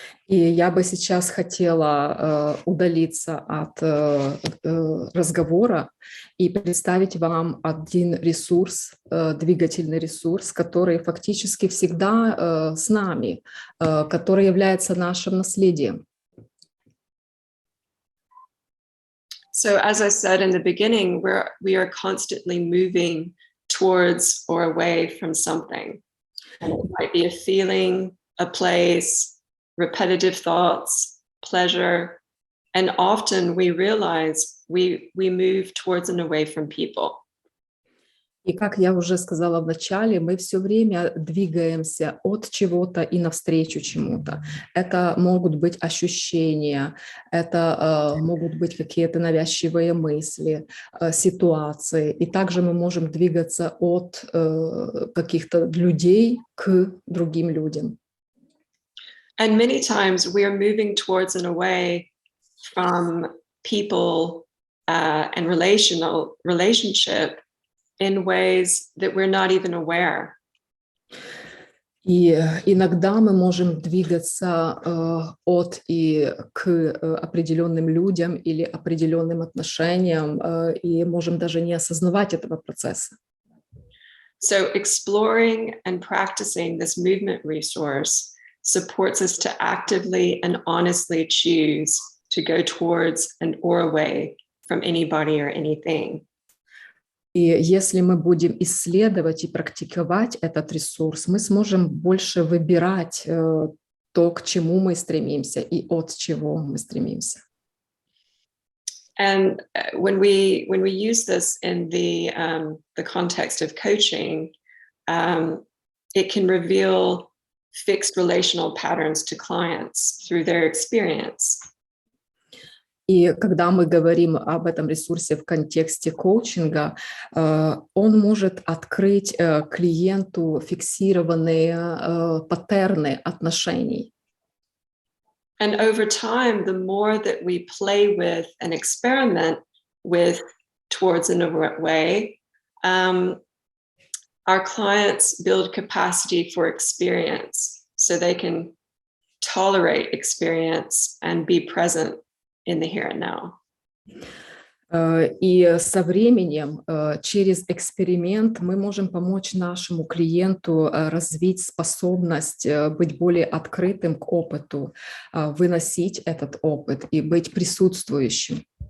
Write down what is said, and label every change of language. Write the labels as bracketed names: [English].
[Russian] И я бы сейчас хотела удалиться от разговора и представить вам один ресурс, двигательный ресурс, который фактически всегда с нами, который является нашим наследием. [English] So as I said in the beginning, we are constantly moving towards or away from something. And it might be a feeling, a place, repetitive thoughts, pleasure, and often we realize we move towards and away from people. [Russian] И как я уже сказала в начале, мы все время двигаемся от чего-то и навстречу чему-то. Это могут быть ощущения, это могут быть какие-то навязчивые мысли, ситуации. И также мы можем двигаться от каких-то людей к другим людям. [English] And many times we are moving towards and away from people and relationship in ways that we're not even aware. [Russian] И иногда мы можем двигаться от и к определенным людям или определенным отношениям, и можем даже не осознавать этого процесса. [English] So exploring and practicing this movement resource supports us to actively and honestly choose to go towards and or away from anybody or anything. [Russian] И если мы будем исследовать и практиковать этот ресурс, мы сможем больше выбирать то, к чему мы стремимся и от чего мы стремимся. [English] And when we use this in the context of coaching, it can reveal fixed relational patterns to clients through their experience. [Russian] И когда мы говорим об этом ресурсе в контексте коучинга, он может открыть клиенту фиксированные паттерны отношений. [English] And over time, the more that we play with and experiment with towards in a way, our clients build capacity for experience so they can tolerate experience and be present in the here and now. [Russian] И со временем, через эксперимент, мы можем помочь нашему клиенту развить способность быть более открытым к опыту, выносить этот опыт и быть присутствующим.